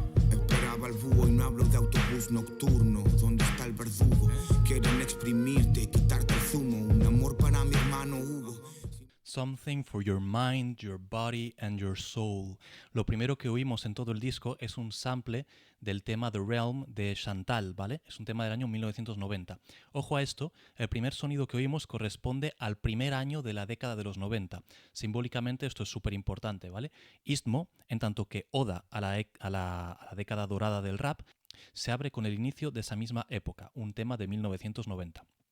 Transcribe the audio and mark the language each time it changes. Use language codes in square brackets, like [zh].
[es] Esperaba el búho y no hablo de autobús nocturno. ¿Dónde está el verdugo? Quieren exprimirte, quitarte el zumo. Un amor para mi hermano Hugo. [en] Something for your mind, your body and your soul. [es] Lo primero que oímos en todo el disco es un sample del tema The Realm de Chantal, ¿vale? Es un tema del año 1990. Ojo a esto, el primer sonido que oímos corresponde al primer año de la década de los 90. Simbólicamente esto es súper importante, ¿vale? Istmo, en tanto que oda a la década dorada del rap, se abre con el inicio de esa misma época, un tema de 1990.